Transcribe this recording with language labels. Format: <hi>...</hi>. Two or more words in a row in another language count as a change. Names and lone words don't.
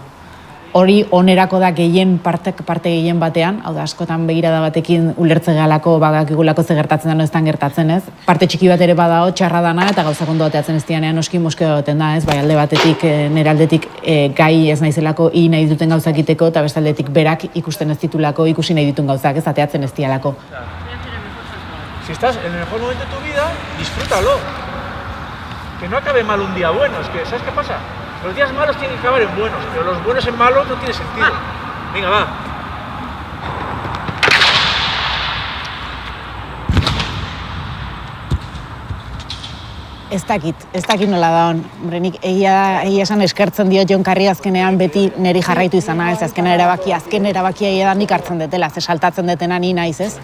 <eu>Hori onerako da parte gehien batean, hau da askotan begirada batekin ulertze galako, bagakigulako ze gertatzen da noiztan gertatzen, ez? Parte txiki bat ere badao, txarra dana eta gauzak ondo ateatzen ez dianean noski moskeo goten da, ez? Bai alde batetik, nire aldetik gai ez naizelako, nahi duten gauzak iteko, eta beste aldetik berak ikusten ez ditulako, ikusi nahi ditun gauzak, ez ateatzen ez dialako.</eu> <es>Si estás en el mejor momento de tu vida, disfrútalo. Que no acabe mal un día bueno, es que, ¿sabes qué pasa? Los días malos tienen que acabar en buenos, pero los buenos en malos no tiene sentido. Venga, va.</es> <eu>Ez dakit nola da hon. Nik egia esan eskertzen dio Jon Carri azkenean beti niri jarraitu izana, ez azken erabakia egia da nik hartzen detela, ze saltatzen detena ni naiz, ez?</eu>